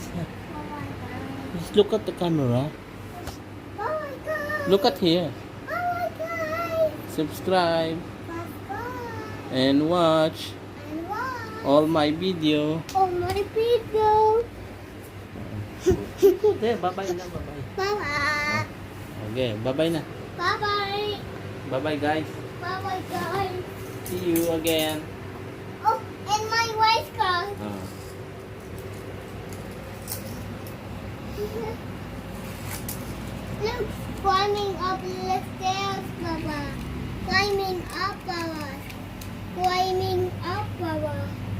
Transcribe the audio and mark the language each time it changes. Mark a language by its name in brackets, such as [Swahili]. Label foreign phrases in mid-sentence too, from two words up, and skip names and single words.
[English] Just look at the camera. Bye guys. Look at here. Bye guys. Subscribe Bye. and watch And watch all my video. all my video. Go there, bye-bye na, bye-bye. Bye. Okay, bye-bye na. Bye. Bye-bye guys. Bye guys. See you again. Oh, and my white car. Look, climbing up the stairs, Baba. Climbing up, Baba. Climbing up, Baba.